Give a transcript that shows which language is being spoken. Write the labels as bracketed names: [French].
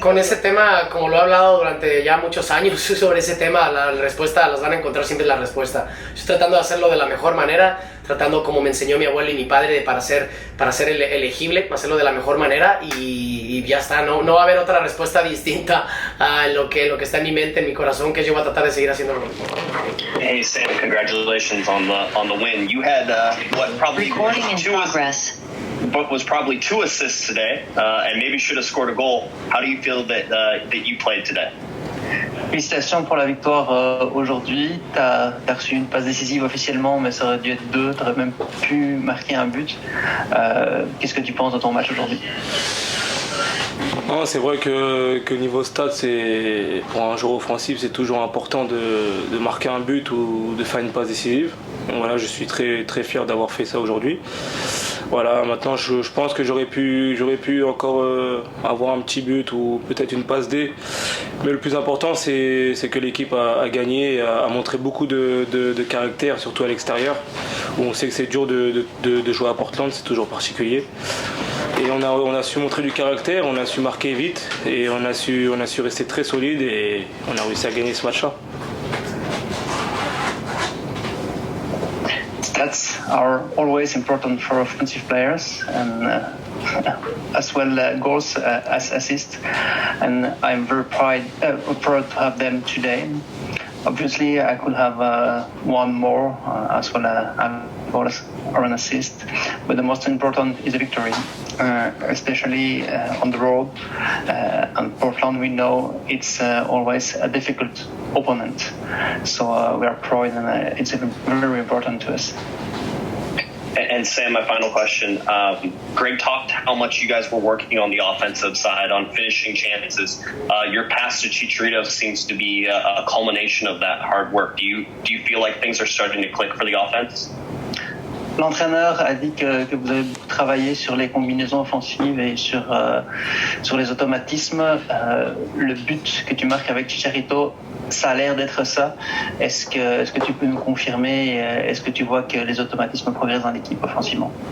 [Spanish] Con ese tema, como lo he hablado durante ya muchos años sobre ese tema, la respuesta, las van a encontrar siempre la respuesta. Estoy tratando de hacerlo de la mejor manera, tratando como me enseñó mi abuelo y mi padre para ser elegible, hacerlo de la mejor manera y ya está. No va a haber otra respuesta distinta a lo que está en mi mente, en mi corazón, que yo voy a tratar de seguir haciéndolo. [English] Hey Sam, congratulations on the win. You had Recording in progress. what was probably 2 assists today, and maybe should have scored a goal. How do you feel that you played today? [French] Félicitations pour la victoire aujourd'hui. T'as reçu une passe décisive officiellement, mais ça aurait dû être 2. T'aurais même pu marquer un but. Qu'est-ce que tu penses de ton match aujourd'hui? Non, c'est vrai que niveau stats, pour un joueur offensif, c'est toujours important de marquer un but ou de faire une passe décisive. Donc voilà, je suis très, très fier d'avoir fait ça aujourd'hui. Voilà, maintenant je pense que j'aurais pu encore avoir un petit but ou peut-être une passe D. Mais le plus important, c'est que l'équipe a gagné, a montré beaucoup de caractère, surtout à l'extérieur, où on sait que c'est dur de jouer à Portland, c'est toujours particulier. Et on a su montrer du caractère, on a su marquer vite et on a su rester très solide et on a réussi à gagner ce match-là. [English] Stats are always important for offensive players and as well goals as assists, and I'm very proud to have them today. Obviously, I could have one more as well as goals or an assist, but the most important is the victory, especially on the road. And Portland, we know it's always a difficult opponent, so we are proud, and it's very important to us. And Sam, my final question. Greg talked how much you guys were working on the offensive side, on finishing chances. Your pass to Chicharito seems to be a culmination of that hard work. Do you feel like things are starting to click for the offense? [French] L'entraîneur a dit que vous avez travaillé sur les combinaisons offensives et sur les automatismes. Le but que tu marques avec Chicharito, ça a l'air d'être ça. Est-ce que tu peux nous confirmer? Est-ce que tu vois que les automatismes progressent dans l'équipe offensivement?